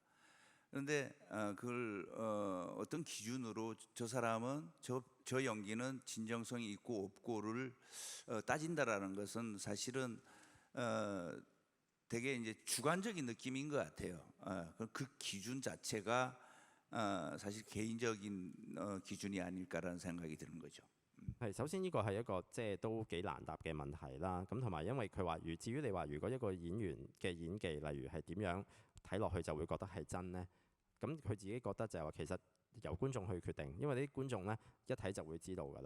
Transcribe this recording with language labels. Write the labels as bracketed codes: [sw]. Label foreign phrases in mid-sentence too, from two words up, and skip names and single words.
[ko] 그런데 그걸 어떤 기준으로 저 사람은 저 연기는 진정성이 있고 없고를 따진다라는 것은 사실은 되게 이제 주관적인 느낌인 것 같아요. 그 기준 자체가 사실 개인적인 기준이 아닐까라는 생각이 드는 거죠. [yue] 係，首先呢個係一個即係都幾難答嘅問題啦。咁同埋因為佢話，至於你話如果一個演員嘅演技，例如係點樣睇落去就會覺得係真呢？咁佢自己覺得就係話其實由觀眾去決定，因為啲觀眾呢一睇就會知道㗎啦。